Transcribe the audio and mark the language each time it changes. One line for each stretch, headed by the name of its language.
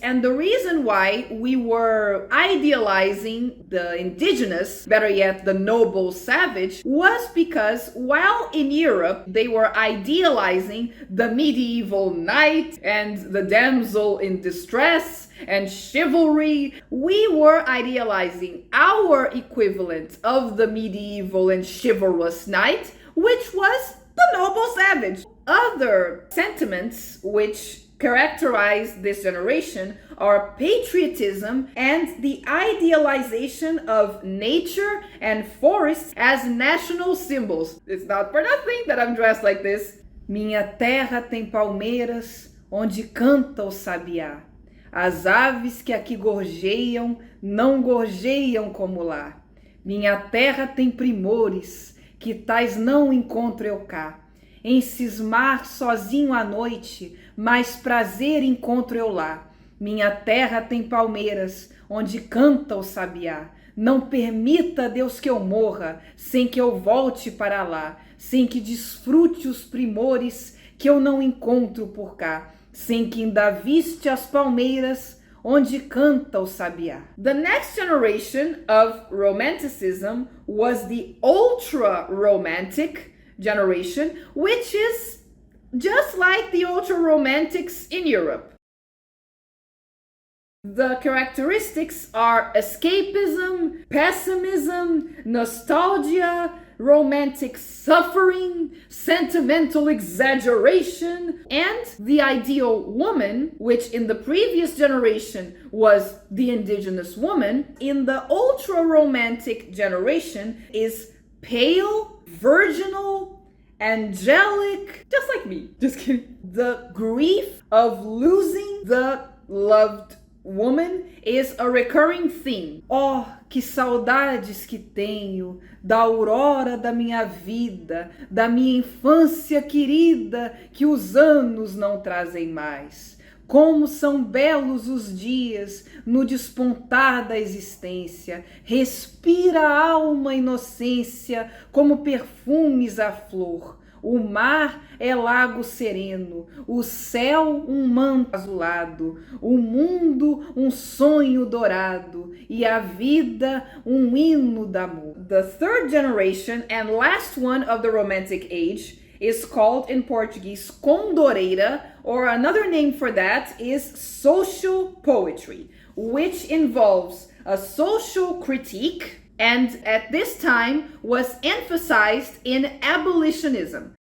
English: And the reason why we were idealizing the indigenous, better yet, the noble savage, was because while in Europe they were idealizing the medieval knight and the damsel in distress and chivalry, we were idealizing our equivalent of the medieval and chivalrous knight, which was the noble savage. Other sentiments which characterize this generation are patriotism and the idealization of nature and forests as national symbols. It's not for nothing that I'm dressed like this.
Portuguese: Minha terra tem palmeiras onde canta o sabiá. As aves que aqui gorjeiam não gorjeiam como lá. Minha terra tem primores que tais não encontro eu cá. Em cismar sozinho à noite, mais prazer encontro eu lá. Minha terra tem palmeiras onde canta o sabiá. Não permita, Deus, que eu morra sem que eu volte para lá, sem que desfrute os primores que eu não encontro por cá, sem que ainda viste as palmeiras onde canta o sabiá.
English: The next generation of romanticism was the ultra-romantic generation, which is just like the ultra-romantics in Europe. The characteristics are escapism, pessimism, nostalgia, romantic suffering, sentimental exaggeration, and the ideal woman, which in the previous generation was the indigenous woman, in the ultra-romantic generation is pale, virginal, angelic, just like me. Just kidding. The grief of losing the loved woman is a recurring theme.
Portuguese: Oh, que saudades que tenho da aurora da minha vida, da minha infância querida, que os anos não trazem mais. Como são belos os dias no despontar da existência. Respira a alma inocência como perfumes à flor. O mar é lago sereno, o céu um manto azulado, o mundo um sonho dourado e a vida um hino d'amor.
English: The third generation and last one of the Romantic age is called in Portuguese condoreira, or another name for that is social poetry, which involves a social critique and at this time was emphasized in abolitionism.